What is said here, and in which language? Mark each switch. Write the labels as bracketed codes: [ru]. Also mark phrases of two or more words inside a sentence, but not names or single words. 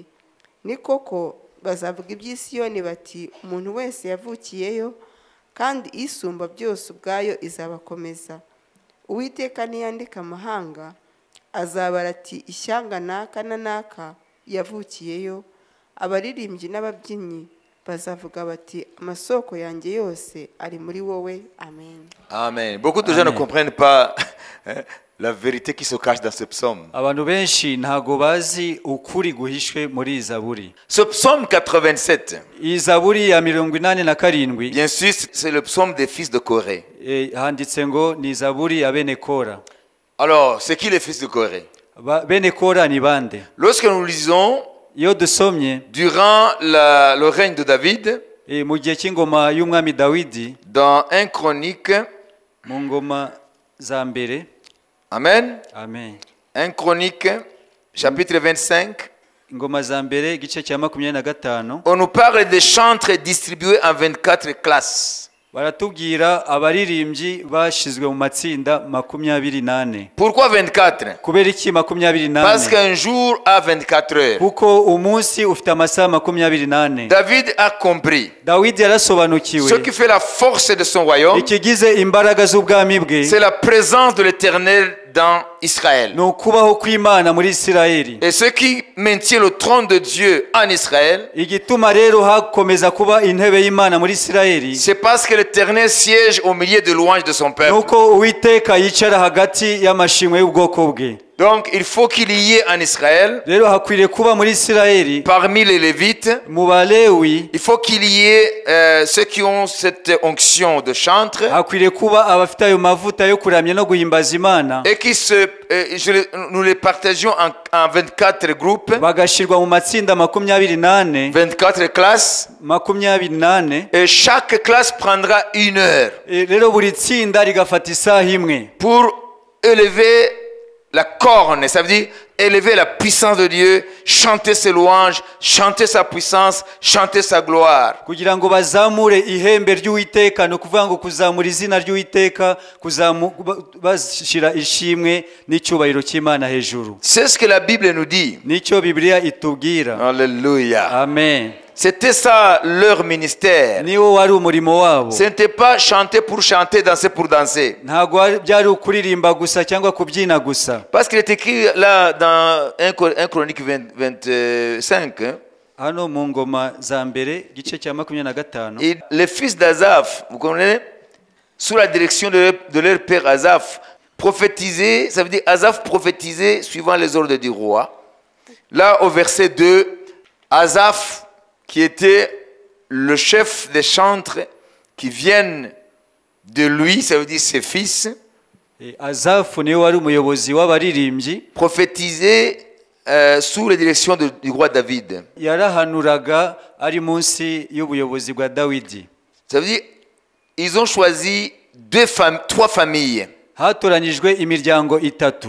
[rw] Ni koko bazavuga iby'i Siyoni bati, umuntu wese yavukiyeyo, kandi isumba byose ubwayo izabakomeza. Uwiteka niyandika amahanga, azabara ati, ishyanga naka na naka yavukiyeyo. Abaririmbyi n'ababyinnyi bazavuga bati, amasoko yanjye yose ari muri wowe. Amen. Amen. [fr] Beaucoup de gens ne comprennent pas la vérité qui se cache dans ce psaume. [rw] Abantu benshi ntago bazi ukuri guhishwe muri iyi Zaburi. [fr] Ce psaume 87, [rw] Iyi Zaburi ya 87, [fr] bien sûr, c'est le psaume des fils de Corée. [rw] handitse ngo ni Zaburi ya bene Kora. [fr] Alors, c'est qui les fils de Corée? [rw] Bene Kora ni bande? [fr] Lorsque nous lisons [rw] Iyo dusomye [fr] durant le règne de David, [rw] mu gihe cy'ingoma y'umwami Dawidi, [fr] dans 1 Chronique, [rw] mu ngoma za mbere, Amen, amen, [fr] 1 Chronique, chapitre 25, [rw] ingoma za mbere igice cya 25, [fr] on nous parle des chantres distribués en 24 classes. [rw] baratubwira abaririmbyi bashizwe mu matsinda 28. [fr] Pourquoi 24? [rw] Kubera iki 28? [fr] Parce qu'un jour a 24 heures. [rw] Kuko umunsi ufite amasaha 28. [fr] David a compris. [rw] Dawidi yarasobanukiwe [fr] Ce qui fait la force de son royaume, [rw] ikigize imbaraga z'ubwami bwe [fr] c'est la présence de l'Éternel dans Israël. [rw] ni ukubaho kw'Imana muri Isirayeli. [fr] Et ce qui maintient le trône de Dieu en Israël, [rw] Igituma rero hakomeza kuba intebe y'Imana muri Isirayeli, [fr] c'est parce que l'Éternel siège au milieu de louanges de son peuple. [rw] nuko Uwiteka yicara hagati y'amashimwe y'ubwoko bwe. [fr] Donc il faut qu'il y ait en Israël, [rw] rero hakwiriye kuba muri Isirayeli [fr] parmi les Lévites, [rw] mu Balewi [fr] il faut qu'il y ait ceux qui ont cette onction de chantre [rw] hakwiriye kuba abafite ayo mavuta yo kuramya no guhimbaza Imana [fr] et qui nous les partageons en 24 groupes, [rw] bagashirwa mu matsinda 24 [fr] 24 classes, [rw] 24 [fr] et chaque classe prendra 1 heure [rw] rero buri tsinda rigafata isaha imwe [fr] pour élever la corne, ça veut dire élever la puissance de Dieu, chanter ses louanges, chanter sa puissance, chanter sa gloire. [rw] kugira ngo bazamure ihembe ry'Uwiteka, no kuvuga ngo kuzamura izina ry'Uwiteka, bashira ishimwe n'icyubahiro cy'Imana hejuru. [fr] C'est ce que la Bible nous dit. [rw] Nicyo Bibiliya itubwira. [fr] Alléluia. [rw] Amen. [fr] C'était ça leur ministère. [rw] Niwo wari umurimo wabo. [fr] Ce n'était pas chanter pour chanter, danser pour danser. [rw] Ntago byari ukuririmba gusa cyangwa kubyina gusa. [fr] Parce qu'il est écrit là dans 1 Chronique 25. [rw] Hano mu ngoma za mbere gice cya 25. [fr] Et les fils d'Azaph, vous comprenez, sous la direction de leur père Azaph, prophétisaient, ça veut dire Azaph prophétisait suivant les ordres du roi. Là au verset 2, Azaph, qui était le chef des chantres qui viennent de lui, ça veut dire ses fils, [rw] Azafu niwe wari umuyobozi w'abaririmbyi, [fr] prophétisait sous la direction du roi David. [rw] yarahanuraga ari munsi y'ubuyobozi bwa Dawidi. [fr] Ça veut dire ils ont choisi 3 familles [rw] Hatoranyijwe imiryango itatu,